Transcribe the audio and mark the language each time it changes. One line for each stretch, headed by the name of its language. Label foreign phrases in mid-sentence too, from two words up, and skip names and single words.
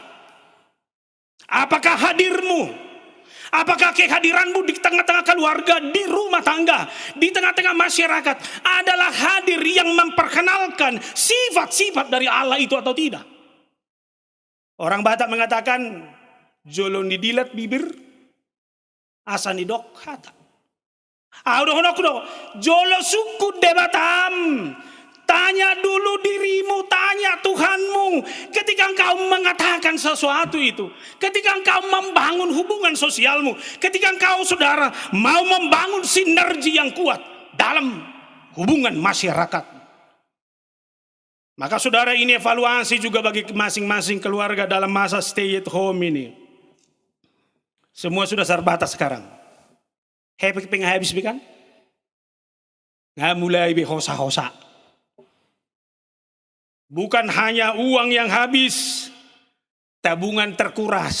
Indonesian: Apakah hadirmu, apakah kehadiranmu di tengah-tengah keluarga, di rumah tangga, di tengah-tengah masyarakat adalah hadir yang memperkenalkan sifat-sifat dari Allah itu atau tidak? Orang Batak mengatakan,
Batak Toba: jolo didilat bibir, asa nidok hata. Jolo suku debatam.
Indonesian: Tanya dulu dirimu, tanya Tuhanmu. Ketika engkau mengatakan sesuatu itu, ketika engkau membangun hubungan sosialmu, ketika engkau saudara mau membangun sinergi yang kuat dalam hubungan masyarakat, maka saudara ini evaluasi juga bagi masing-masing keluarga dalam masa
English: stay at home
Indonesian: ini. Semua sudah terbatas sekarang. Habis kan? Nggak mulai hosa-hosa. Bukan hanya uang yang habis, tabungan terkuras.